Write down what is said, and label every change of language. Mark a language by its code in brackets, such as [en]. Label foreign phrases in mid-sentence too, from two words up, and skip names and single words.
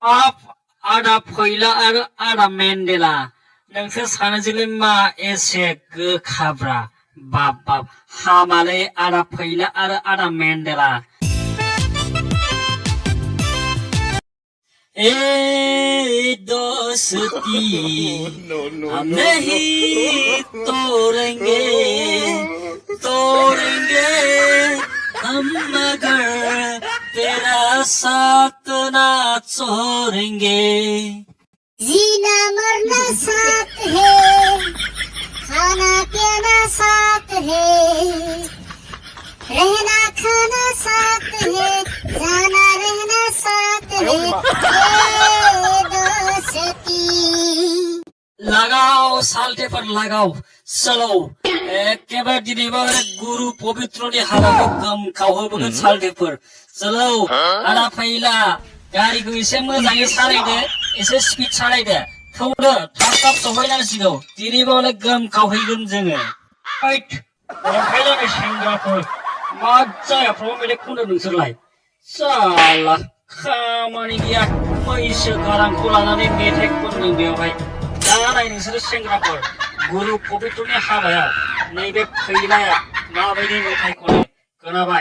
[brx] आप आदा फैला आरो आदा मेन्डेला नोंसोर सानैजोंलाय मा एसे गोखाब्रा बाप बाप हामालै आदा फैला आरो आदा मेन्डेला [hi] ए दोस्ती हम नहीं तोड़ेंगे तोड़ेंगे हम मगर तेरा साथ ना छोड़ेंगे। जीना मरना साथ है, खाना पीना साथ है, रहना खाना साथ है, जाना रहना साथ है, ये दोस्ती। [brx] लगाओ साल्टे पर लगाओ चलो एकेबारे दिनैबारे गुरु पवित्रनि हाबाखौ गोमखावहोबोगोन साल्टेफोर चलो आदा फैला गारिखौ एसे मोजाङै सालायदो एसे स्पिड सालायदो थौदो थाब थाब सहैनांसिगौ दिनैबारे गोमखावहैगोन जोङो हैद रंखायलायनाय सेंग्राफोर मा जायाफ्राव मेथाइ खनो नोंसोरलाय साला खामानि गैया मैसो गारांखौ लानानै मेथाइ खनदों बेवहाय दा नाय नोंसोरो सेंग्राफोर गुरु पवित्रनि हाबायाव नैबे फैलाया माबायदि मेथाइ खनो खोनाबाय